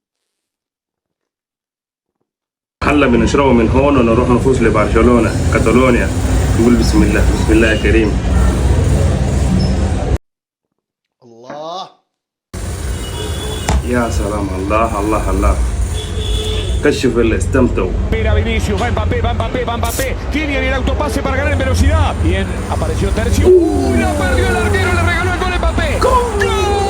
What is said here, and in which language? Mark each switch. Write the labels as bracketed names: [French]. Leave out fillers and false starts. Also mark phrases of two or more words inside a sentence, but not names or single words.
[Arabic] هلا بنشربه من هون ونروح نفوز لبرشلونة كاتالونيا. نقول بسم الله بسم الله يا كريم. الله. يا سلام الله الله الله. كشف اللي استمتعوا. [Spanish] Mira Vinicius, va Mbappé, va Mbappé, va Mbappé. Kylian el autopase para ganar en velocidad. Bien, apareció Tercio. ¡Uy! La perdió el arquero, le regaló el gol a Mbappé. ¡Con gol!